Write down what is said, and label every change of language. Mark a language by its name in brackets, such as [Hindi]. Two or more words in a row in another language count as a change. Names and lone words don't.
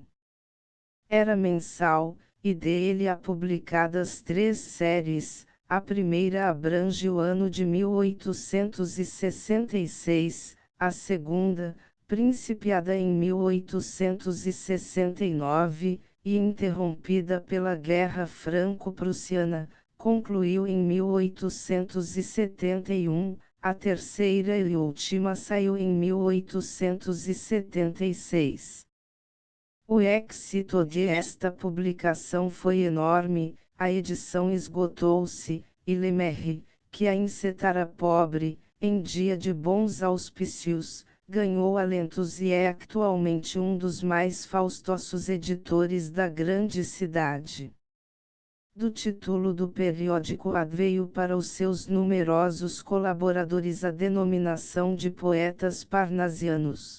[Portuguese] Era mensal, e dele há publicadas 3 séries, A primeira abrange o ano de 1866, a segunda, principiada em 1869, e interrompida pela Guerra Franco-Prussiana, concluiu em 1871, a terceira e última saiu em 1876. O êxito de esta publicação foi enorme, a edição esgotou-se, e Le Maire, que a encetara pobre, em dia de bons auspícios, ganhou alentos e é atualmente um dos mais faustosos editores da grande cidade. Do título do periódico adveio para os seus numerosos colaboradores a denominação de poetas parnasianos.